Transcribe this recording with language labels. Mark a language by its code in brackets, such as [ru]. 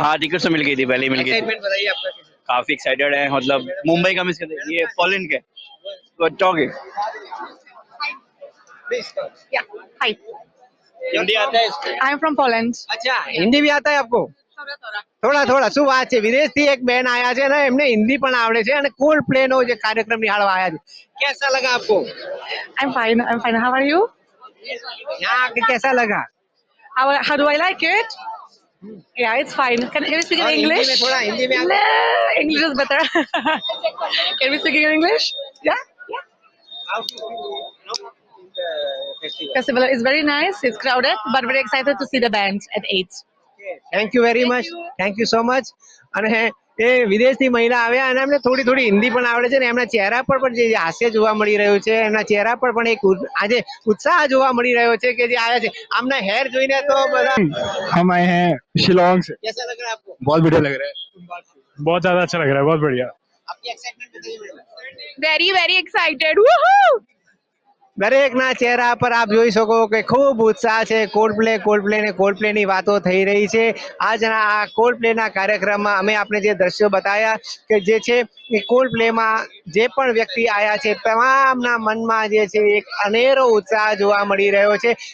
[hi] हाँ टिकट तो मिल गई थी, पहले ही मिल गई थी। एक्साइटमेंट बताइए आपका. काफी एक्साइटेड है, मतलब मुंबई का मिस करते ये पोलैंड के बच्चों के। [en] Please. Yeah. Hi. [hi] हिंदी आता है इसको? [en] I am from Poland. [hi] अच्छा, हिंदी भी आता है आपको? થોડા થોડા. [gu] શું વાત છે, વિદેશથી એક બેન આયા છે ને એમને હિન્દી પણ આવડે છે અને કોલ્ડ પ્લે નો જે કાર્યક્રમ નિહાળવા આયા છે. [hi] कैसा लगा आपको? [en] I am fine. How are you? [hi] यहाँ आके कैसा लगा? [en] How do I like it? या it's fine. Can we speak in [hi] और हिंदी [en] English? [hi] में थोड़ा हिंदी में [en] No, English is better. Can we speak in English? Yeah. How to- Festival is very nice. It's crowded, but very excited to see the band at 8. Thank you very much, thank you so much. [gu] અને એ વિદેશથી મહિલા આવ્યા અને એમને થોડી થોડી હિન્દી પણ આવડે છે ને એમના ચહેરા પર પણ જે હાસ્ય જોવા મળી રહ્યું છે, એમના ચહેરા પર પણ એક આજે ઉત્સાહ જોવા મળી રહ્યો છે કે જે આવ્યા છે. આમના હેર જોઈને તો બધા [hi] हम आए हैं शिलोंग से. कैसा लग रहा है आपको? बहुत बढ़िया लग रहा है, बहुत ज्यादा अच्छा लग रहा है, बहुत बढ़िया. आपकी एक्साइटमेंट बताइए. [en] Very, very excited. Woohoo! [gu] દરેકના ચહેરા પર આપ જોઈ શકો કે ખૂબ ઉત્સાહ છે. કોલ્ડ પ્લે ની વાતો થઈ રહી છે. આજના આ કોલ્ડ પ્લેના કાર્યક્રમમાં અમે આપણે જે દ્રશ્યો બતાવ્યા કે જે છે એ કોલ્ડ પ્લેમાં જે પણ વ્યક્તિ આવ્યા છે તમામના મનમાં જે છે એક અનેરો ઉત્સાહ જોવા મળી રહ્યો છે.